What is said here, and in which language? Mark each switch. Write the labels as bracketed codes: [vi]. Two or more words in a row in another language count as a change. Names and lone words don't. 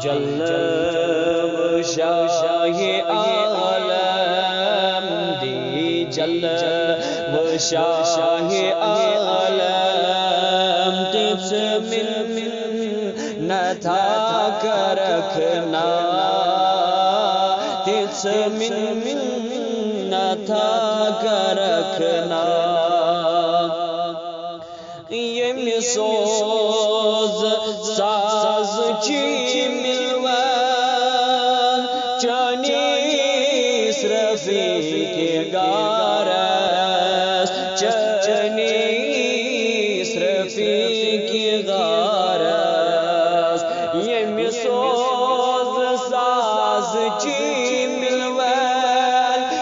[ur] جلو شاہ عالم دی جلو شاہ عالم تجھ منت کا رکھنا تجھ منت کا رکھنا [ks] یمی سوز ساز چی ملوان چنیس رفیق غارس چنیس رفیق غارس یمی سوز ساز چی ملوان